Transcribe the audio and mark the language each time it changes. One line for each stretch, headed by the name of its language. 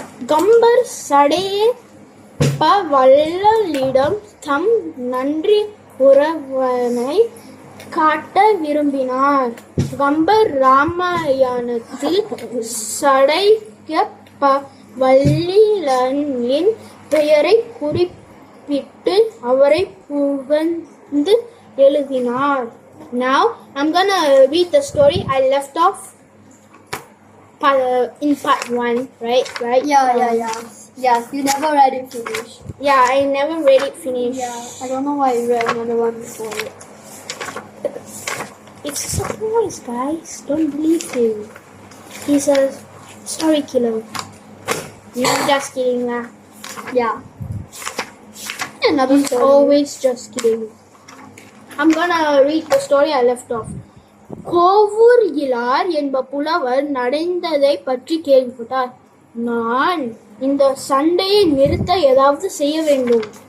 Tamil: கம்பர் சடையப்ப வள்ளலிடம் தம் நன்றி உறவனை காட்ட விரும்பினார். கம்பர் ராமாயணத்தில் சடையப்ப வள்ளலின் பெயரை குறிப்பிட்டு அவரை புகழ்ந்து எழுதினார்.
English: Now I'm gonna read the story I left off in part 1, right? Yeah. Yes, you never read it finish. Yeah, I never read it finish. Yeah, I don't know why you read another one before it. It's a surprise, guys. Don't believe him. He's a story killer. No, just kidding lah. Yeah. Another He's story. always just kidding. I'm gonna read the story I left off.
Tamil: Kovur இலார் என்ப புலவர் நடந்ததை பற்றி கேள்விப்பட்டார். நான் இந்த சண்டையை நிறுத்த ஏதாவது செய்ய வேண்டும்.